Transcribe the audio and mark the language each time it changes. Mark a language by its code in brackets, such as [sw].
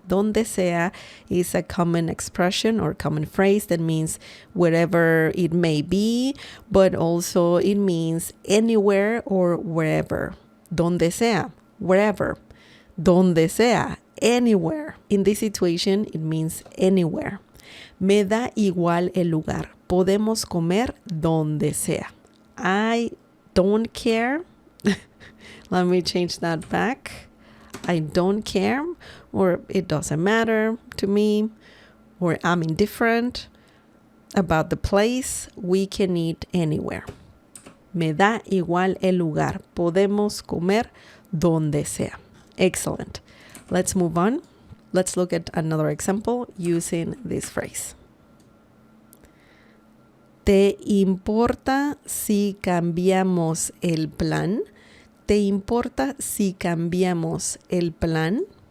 [en] Donde sea is a common expression or common phrase that means wherever it may be, but also it means anywhere or wherever. [es] Donde sea, wherever. Donde sea, anywhere. [en] In this situation, it means anywhere. [es] Me da igual el lugar. Podemos comer donde sea. [en] I don't care. Let me change that back. I don't care, or it doesn't matter to me, or I'm indifferent about the place. We can eat anywhere. [es] Me da igual el lugar. Podemos comer donde sea. [en] Excellent. Let's move on. Let's look at another example using this phrase. [es] ¿Te importa si cambiamos el plan? ¿Te importa si cambiamos el plan?